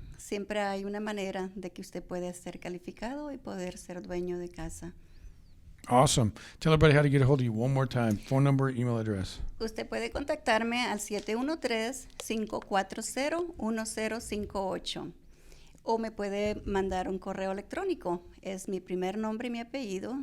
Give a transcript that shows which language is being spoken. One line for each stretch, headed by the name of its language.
Spanish: Siempre hay una manera de que usted puede ser calificado y poder ser dueño de casa.
English: Awesome. Tell everybody how to get a hold of you one more time. Phone number, email address.
Spanish: Usted puede contactarme al 713-540-1058 o me puede mandar un correo electrónico. Es mi primer nombre y mi apellido.